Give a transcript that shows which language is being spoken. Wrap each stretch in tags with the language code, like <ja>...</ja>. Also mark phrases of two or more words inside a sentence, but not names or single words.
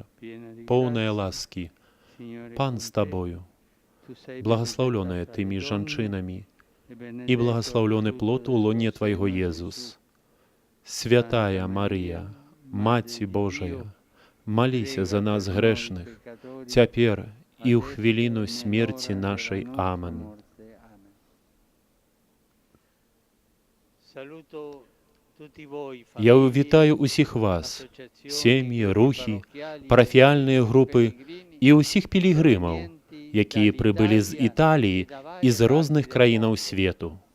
<it>piena di</it> <be>поўная</be> <it>grazia,</it> <be>ласкі,</be> <it>Signore</it> <be>Пан</be> <it>con</it> <be>з</be> <it>te.</it> <be>табою,</be> <it>Tu sei</it> <be>благословленая</be> <it>benedicta</it> <be>тымі</be> <it>fra le donne,</it> <be>жанчынамі,</be> <it>e</it> <be>і</be> <it>benedetto</it> <be>благословлены</be> <it>il</it> <be>плод</be> <it>frutto</it> <be>у</be> <it>del</it> <be>лоне</be> <it>tuo</it> <be>Твайго,</be> <it>seno,</it> <be>Єзус. Святая Марія, Маці Божая, маліся за нас грэшных, цяпер і ў хвіліну смерці нашай. Амен. Я вітаю усіх вас, сем'ї, рухі, парафіяльныя групы і ўсіх пілігрымаў, якія прыбылі з Італіі і з розных краінаў свету.</be>